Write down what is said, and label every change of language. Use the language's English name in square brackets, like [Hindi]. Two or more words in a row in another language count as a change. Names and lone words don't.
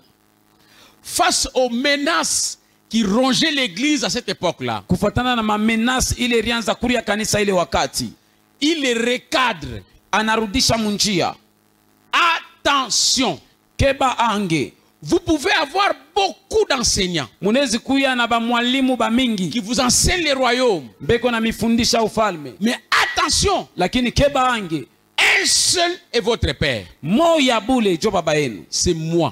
[French] Face aux menaces qui rongeaient l'église à cette époque-là. [Swahili] Kufatana na menaces ile rianza kuria kanisa ile wakati. [French] Il les recadre. [Swahili] Anarudisha munjia. [French] Attention. [Lingala] keba ange. [French] Vous pouvez avoir beaucoup d'enseignants qui vous enseignent les royaumes. Mais attention, un seul est votre père. C'est moi.